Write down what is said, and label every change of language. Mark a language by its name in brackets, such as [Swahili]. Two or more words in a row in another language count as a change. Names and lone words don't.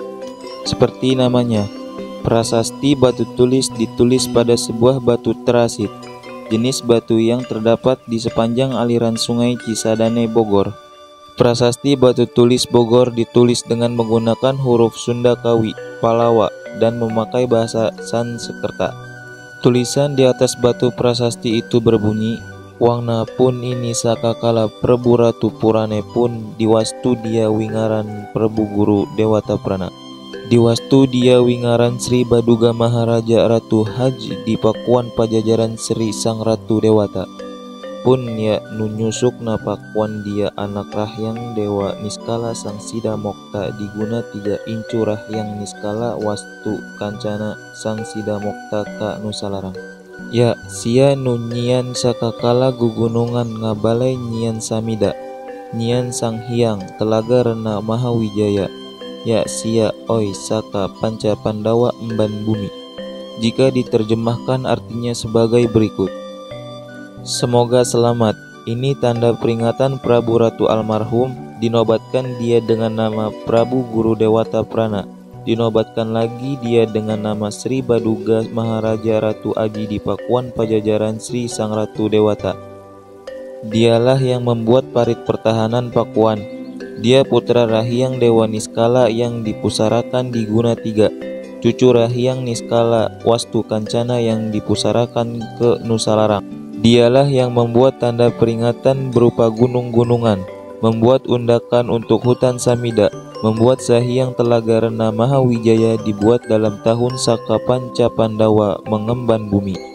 [Indonesian] Seperti namanya, prasasti Batu Tulis ditulis pada sebuah batu terasit, jenis batu yang terdapat di sepanjang aliran Sungai Cisadane Bogor. Prasasti Batu Tulis Bogor ditulis dengan menggunakan huruf Sunda Kawi, Palawa, dan memakai bahasa Sanskerta. Tulisan di atas batu prasasti itu berbunyi, [Sundanese] "Wangna pun ini sakakala Prabu Ratu Purane pun diwastu dia wingaran Prabu Guru Dewata Prana. Diwastu dia wingaran Sri Baduga Maharaja Ratu Haji di Pakuan Pajajaran Sri Sang Ratu Dewata. Pun ya nunyusuk na pakuan dia anak rahyang Dewa Niskala Sang Sida Mokta diguna 3 incu rahyang Niskala Wastu Kancana Sang Sida Mokta ka Nusalarang. Ya sia nunyian sakakala gugunungan ngabalai nyian samida, nyian Sang Hyang Telaga Rena Mahawijaya. Ya sia oi saka panca Pandawa emban bumi." [Indonesian] Jika diterjemahkan artinya sebagai berikut. Semoga selamat. Ini tanda peringatan Prabu Ratu almarhum. Dinobatkan dia dengan nama Prabu Guru Dewata Prana. Dinobatkan lagi dia dengan nama Sri Baduga Maharaja Ratu Aji di Pakuan Pajajaran Sri Sang Ratu Dewata. Dialah yang membuat parit pertahanan Pakuan. Dia putra Rahyang Dewa Niskala yang dipusarakan di Guna 3, cucu Rahyang Niskala Wastu Kancana yang dipusarakan ke Nusalarang. Dialah yang membuat tanda peringatan berupa gunung-gunungan, membuat undakan untuk hutan Samida, membuat Sahyang Telaga Rena Mahawijaya dibuat dalam tahun Saka Panca Pandawa mengemban bumi.